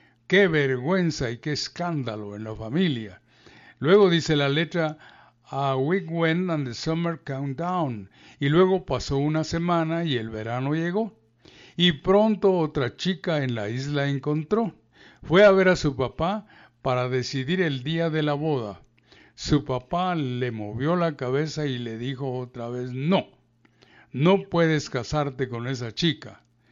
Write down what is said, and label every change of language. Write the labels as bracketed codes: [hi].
[es] ¡Qué vergüenza y qué escándalo en la familia! Luego dice la letra, [en] a week went and the summer came down. [es] Y luego pasó una semana y el verano llegó. Y pronto otra chica en la isla encontró. Fue a ver a su papá para decidir el día de la boda. Su papá le movió la cabeza y le dijo otra vez, no, no puedes casarte con esa chica.